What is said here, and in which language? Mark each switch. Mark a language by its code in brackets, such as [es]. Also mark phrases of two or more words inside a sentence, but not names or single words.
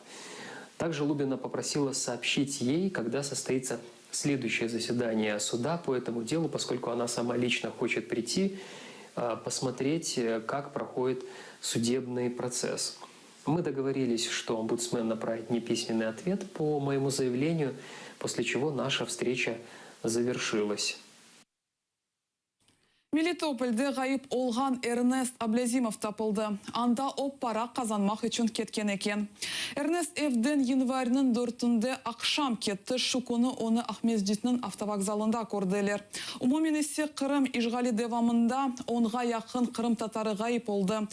[ru] Также Лубина попросила сообщить ей, когда состоится следующее заседание суда по этому делу, поскольку она сама лично хочет прийти, посмотреть, как проходит судебный процесс. Мы договорились, что омбудсмен направит мне письменный ответ по моему заявлению, после чего наша встреча завершилась. [crh] Melitopol'de gayip olgan Ernest Ablazimov tapıldı. Anda o para kazanmak için ketken eken. Ernest evden yanvarının 4'ünde akşam ketті. Şu konu onu Ahmedjit'nin avtovokzalında gördüler. Umumen ise Kırım işgali devamında 10'a yakın Kırım Tatarı gayip oldu.